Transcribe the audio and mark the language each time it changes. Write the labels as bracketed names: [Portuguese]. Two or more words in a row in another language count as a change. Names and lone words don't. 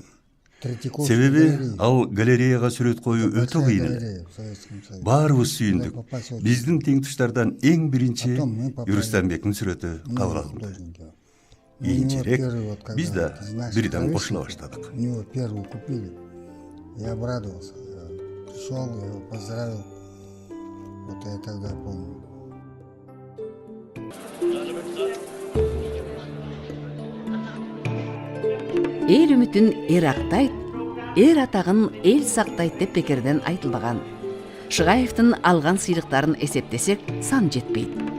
[Kyrgyz] Себеби ал галереяга сүрөт коюу өтө кыйын эле. Баарыбыз сүйүндүк. Биздин теңтуштардан эң биринчи Юрустамбектин сүрөтү кабыл алынды. Кийинчерээк биз да бирден кошула баштадык. [Russian] Я обрадовался, пришел, я его поздравил. Вот я тогда помню. [Kyrgyz] Эл үмүтүн эр актайт, эр атагын эл сактайт деп бекерден айтылбаган. Шыгаевдин алган сыйлыктарын эсептесек сан жетпейт.